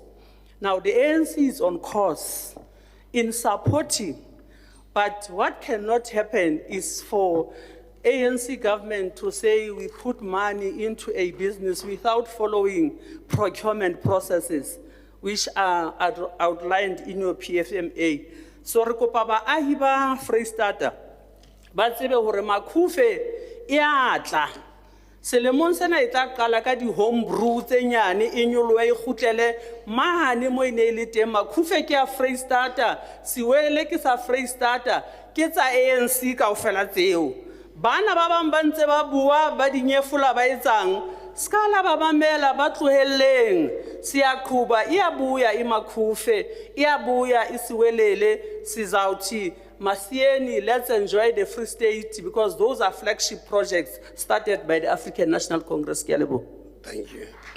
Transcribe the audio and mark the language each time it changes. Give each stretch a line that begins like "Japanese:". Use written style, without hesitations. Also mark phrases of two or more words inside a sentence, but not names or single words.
English: Now, the ANC is on course in supporting, but what cannot happen is for ANC government to say we put money into a business without following procurement processes, which are outlined in your PFMA.
Southern Sotho: So re kopa baahi ba Freistata ba tsebe hore Makufe e a tla. Selemong sena e tla qala ka di-
English: home brew
Southern Sotho: tse nyane e nyolohe e kgutlele mane mo e ne e le teng. Makufe ke a Freistata, Siwelele ke sa Freistata, ke tsa ANC kaofela tseo. Bana ba bang ba ntse ba bua ba di nyefola ba etsang, skala ba mamela ba tlohelleng.
Zulu: Siyaqhuba iyabuya iMakufe, iyabuya iSiwelele, sizawuthi Masieni,
English: let's enjoy the Free State, because those are flagship projects started by the African National Congress.
Southern Sotho: Ke a leboha.
English: Thank you.